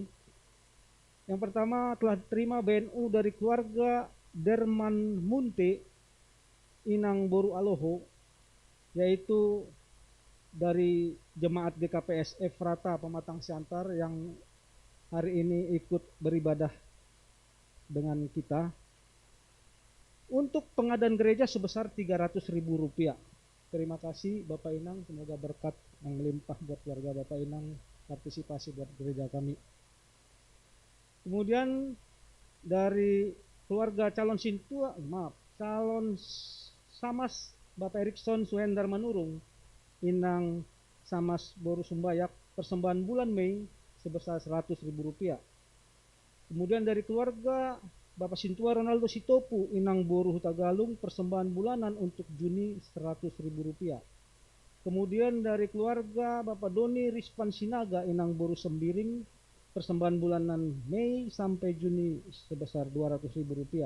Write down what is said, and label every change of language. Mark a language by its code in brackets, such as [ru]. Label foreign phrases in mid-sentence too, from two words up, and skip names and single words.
[id] yang pertama telah diterima BNU dari keluarga Derman Munte Inang Boru Aloho, yaitu dari jemaat GKPS Efrata Pematang Siantar yang hari ini ikut beribadah dengan kita, untuk pengadaan gereja sebesar 300.000 rupiah. Terima kasih Bapak Inang, semoga berkat yang melimpah buat keluarga Bapak Inang, partisipasi buat gereja kami. Kemudian dari keluarga calon Samas Bapak Erikson Suhendar Manurung Inang Samas Boru Sumbayak, persembahan bulan Mei sebesar 100.000 rupiah. Kemudian dari keluarga Bapak Sintua Ronaldo Sitopu Inang Boru Hutagalung, persembahan bulanan untuk Juni 100.000 rupiah. Kemudian dari keluarga Bapak Doni Rispan Sinaga Inang Boru Sembiring, persembahan bulanan Mei sampai Juni sebesar 200.000 rupiah.